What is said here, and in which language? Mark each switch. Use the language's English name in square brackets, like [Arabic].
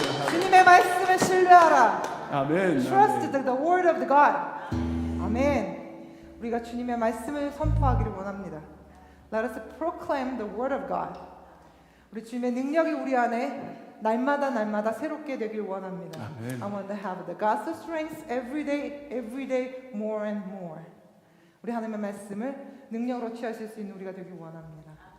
[Korean] 주님의 말씀을 신뢰하라. 아멘. [English] Trust the word of God. [Korean] 아멘. 우리가 주님의 말씀을 선포하기를 원합니다. [English] Let us proclaim the word of God. [Korean] 우리 주님의 능력이 우리 안에 날마다 새롭게 되길 원합니다. 아멘. [English] I want to have the God's strength every day, more and more. [Korean] 우리 하나님의 말씀을 능력으로 취하실 수 있는 우리가 되길 원합니다.